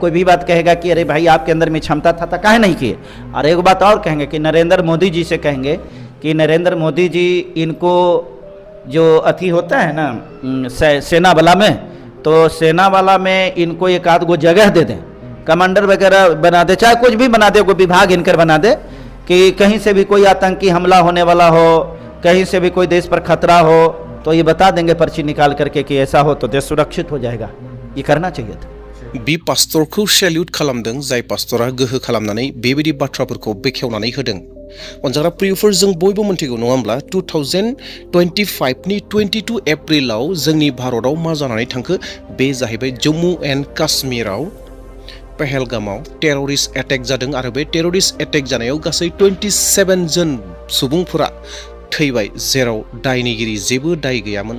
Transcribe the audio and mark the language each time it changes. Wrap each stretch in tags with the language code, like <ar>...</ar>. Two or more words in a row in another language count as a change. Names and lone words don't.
<hi>कोई भी बात कहेगा कि अरे भाई आपके अंदर में क्षमता था तो काहे नहीं किए। और एक बात और कहेंगे कि नरेंद्र मोदी जी से कहेंगे कि नरेंद्र मोदी जी इनको जो अथी होता है ना सेना वाला में, तो सेना वाला में इनको एक आध गो जगह दे दें, कमांडर वगैरह बना दे, चाहे कुछ भी बना दे, कोई विभाग इनकर बना दे कि कहीं से भी कोई आतंकी हमला होने वाला हो, कहीं से भी कोई देश पर खतरा हो तो ये बता देंगे पर्ची निकाल करके कि ऐसा हो तो देश सुरक्षित हो जाएगा। ये करना चाहिए था।</hi> <brx>बि पास्टरखौ सेल्यूट खालामदों, जाय पास्टरा गोहो खालामनानै बेबायदि बाथ्राफोरखौ बेखेवनानै होदों। अनजाग्रा प्रियफोर, जों बयबो मोनथिगौ नङा होमब्ला 2025 नि 22 एप्रिलाव जोंनि भारतआव मा जानानै थांखो, बे जाहैबाय जम्मु एन्ड काश्मीराव पहलगामाव</brx> <en>terrorist attack</en> <brx>जादों आरो बे</brx> <en>terrorist attack</en> <brx>जानायाव गासै 27 जन सुबुंफोरा थैबाय, जेराव दायनिगिरि जेबो दाय गैयामोन।</brx>